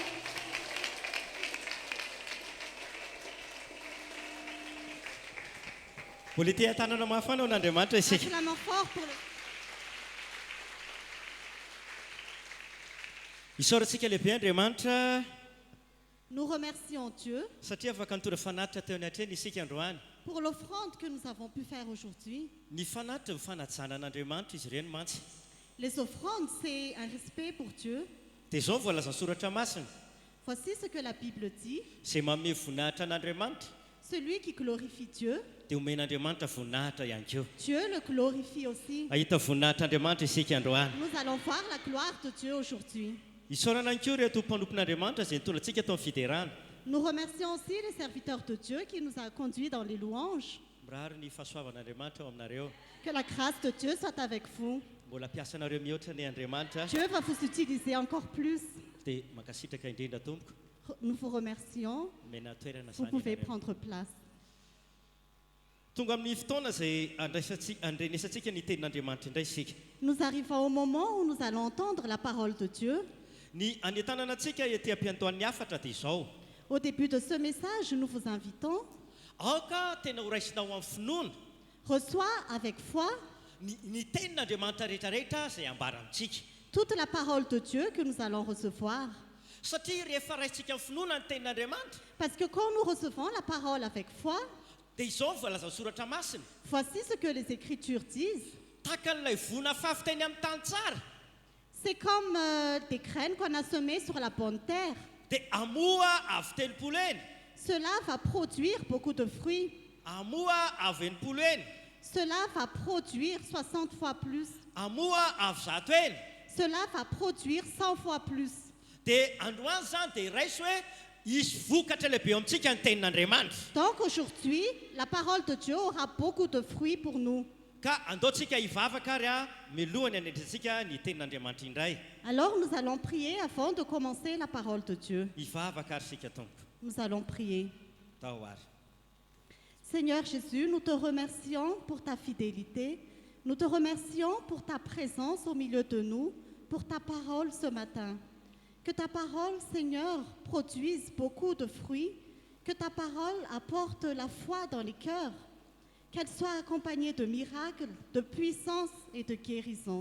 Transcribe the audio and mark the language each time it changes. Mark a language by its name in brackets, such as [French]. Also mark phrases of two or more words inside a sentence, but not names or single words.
[Malagasy] Mbola ity tanana mafana ho n'Andriamanitra isika. [French] Acclamons fort pour le [Malagasy] Isaorantsika lehibe Andriamanitra [French] Nous remercions Dieu [Malagasy] satria afaka nitora fanatitra teo anatreny isika androany. [French] pour l'offrande que nous avons pu faire aujourd'hui. [Malagasy] Ny fanatitra ny fanajana an'Andriamanitra izy ireny mantsy. [French] Les offrandes, c'est un respect pour Dieu. [Malagasy] Dia izao ny voalaza ny soratra masina [French] Voici ce que la Bible dit. [Malagasy] izay manome voninahitra an'Andriamanitra [French] Celui qui glorifie Dieu, [Malagasy] dia omen'Andriamanitra voninahitra ihany koa. [French] Dieu le glorifie aussi. [Malagasy] Ahita voninahitra Andriamanitra isika androany. [French] Nous allons voir la gloire de Dieu aujourd'hui. [Malagasy] Isaorana ihany koa reto mpanompon'Andriamanitra izay nitondra antsika tao amin'ny fiderana. [French] Nous remercions aussi les serviteurs de Dieu qui nous a conduits dans les louanges. [Malagasy] Mirary ny fahasoavan'Andriamanitra ao aminareo. [French] Que la grâce de Dieu soit avec vous. [Malagasy] Mbola ampiasanareo mihoatra ny Andriamanitra [French] Dieu va vous utiliser encore plus. [Malagasy] dia mankasitraka indrindra tompoko. [French] Nous vous remercions. [Malagasy] Omena toerana [French] Vous [Malagasy] izany [French] pouvez [Malagasy] ianareo. [French] prendre place. [Malagasy] Tonga amin'ny fotoana izay andrenesantsika ny tenin'Andriamanitra indray isika. [French] Nous arrivons au moment où nous allons entendre la parole de Dieu. [Malagasy] Ny anentanana antsika ety am-piantohan'ny hafatra dia izao. [French] Au début de ce message, nous vous invitons. [Malagasy] Aoka tena horaisinao amin'ny finoana [French] Reçois avec foi [Malagasy] ny tenin'Andriamanitra rehetrarehetra izay ambara amintsika. [French] toute la parole de Dieu que nous allons recevoir. [Malagasy] Satria rehefa raisitsika amin'ny finoana ny tenin'Andriamanitra [French] Parce que quand nous recevons la parole avec foi, [Malagasy] dia izao voalaza soratra masina [French] Voici ce que les Écritures disent. [Malagasy] tahaka n'ilay vona fafitainy amin'ny tany tsara [French] C'est comme des graines qu'on a semées sur la bonne terre. [Malagasy] dia amoa avy telopolo eny [French] Cela va produire beaucoup de fruits. [Malagasy] amoa avy enimpolo eny [French] Cela va produire 60 fois plus. [Malagasy] amoa avy zato eny [French] Cela va produire 100 fois plus. [Malagasy] dia androany zany dia iraiso hoe isy vokatra lehibe eo amintsika ny tenin'Andriamanitra [French] Donc aujourd'hui, la parole de Dieu aura beaucoup de fruits pour nous. [Malagasy] ka andaontsika hivavaka ary a milohany anendrintsika ny tenin'Andriamanitra indray [French] Alors nous allons prier avant de commencer la parole de Dieu. [Malagasy] hivavaka ary sika tompo [French] Nous allons prier. [Malagasy] tao ary [French] Seigneur Jésus, nous te remercions pour ta fidélité. Nous te remercions pour ta présence au milieu de nous, pour ta parole ce matin. Que ta parole, Seigneur, produise beaucoup de fruits, que ta parole apporte la foi dans les cœurs, qu'elle soit accompagnée de miracles, de puissance et de guérison.